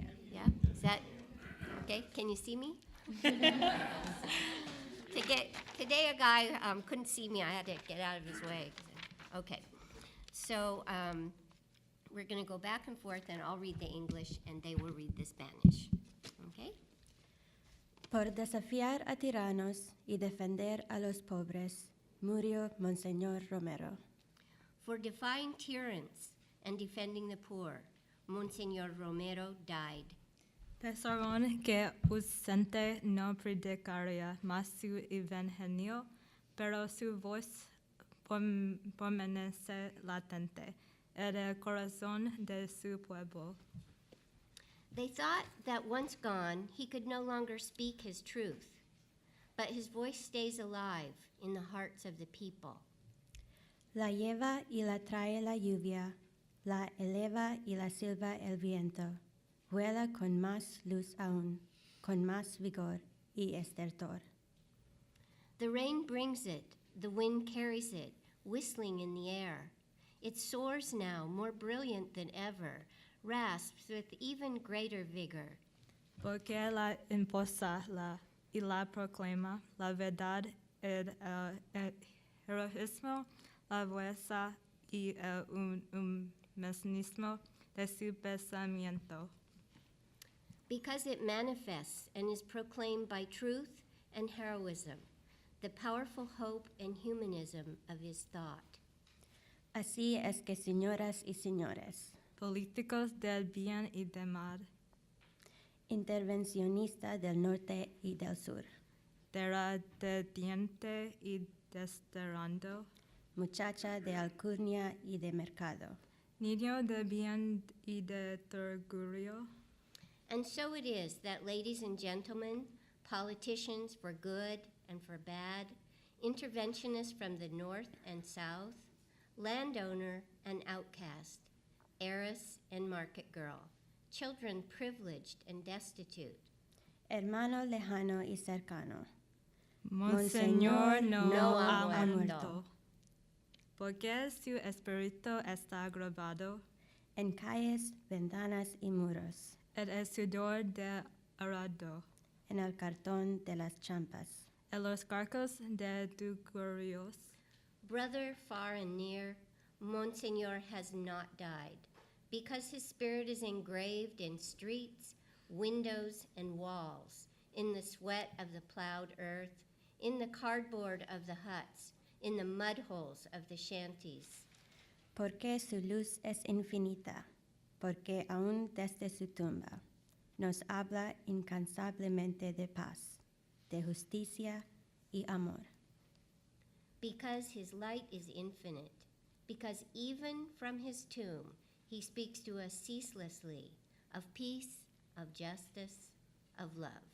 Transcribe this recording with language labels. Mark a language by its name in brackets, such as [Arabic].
[English] Yeah, is that, okay, can you see me? Today a guy couldn't see me, I had to get out of his way. Okay, so we're going to go back and forth, and I'll read the English, and they will read the Spanish. Okay? [Spanish] Por desafiar a tiranos y defender a los pobres, murió Monseñor Romero. [English] For defying tyrants and defending the poor, Monsignor Romero died. [Spanish] Pensaron que ausente no predicaría más su evangelio, pero su voz permanece latente en el corazón de su pueblo. [English] They thought that once gone, he could no longer speak his truth, but his voice stays alive in the hearts of the people. [Spanish] La lleva y la trae la lluvia, la eleva y la silba el viento, vuela con más luz aún, con más vigor y estertor. [English] The rain brings it, the wind carries it, whistling in the air. It soars now, more brilliant than ever, rasps with even greater vigor. [Spanish] Porque la impulsa la y la proclama, la verdad, el heroísmo, la belleza y el humanismo de su pensamiento. [English] Because it manifests and is proclaimed by truth and heroism, the powerful hope and humanism of his thought. [Spanish] Así es que, señoras y señores, Políticos del bien y del mal, intervencionistas del norte y del sur, terrateniente y desterrando, muchacha de alcurnia y de mercado, niño de bien y de orgullo. [English] And so it is that, ladies and gentlemen, politicians for good and for bad, interventionists from the north and south, landowner and outcast, heiress and market girl, children privileged and destitute, [Spanish] hermano lejano y cercano, Monseñor no ha ha muerto, porque su espíritu está grabado en calles, ventanas y muros, en el sudor de arado, en el cartón de las champas, en los carcos de dugurios. [English] brother far and near, Monsignor has not died, because his spirit is engraved in streets, windows, and walls, in the sweat of the plowed earth, in the cardboard of the huts, in the mud holes of the shanties. [Spanish] porque su luz es infinita, porque aún desde su tumba nos habla incansablemente de paz, de justicia y amor. [English] Because his light is infinite, because even from his tomb he speaks to us ceaselessly of peace, of justice, of love.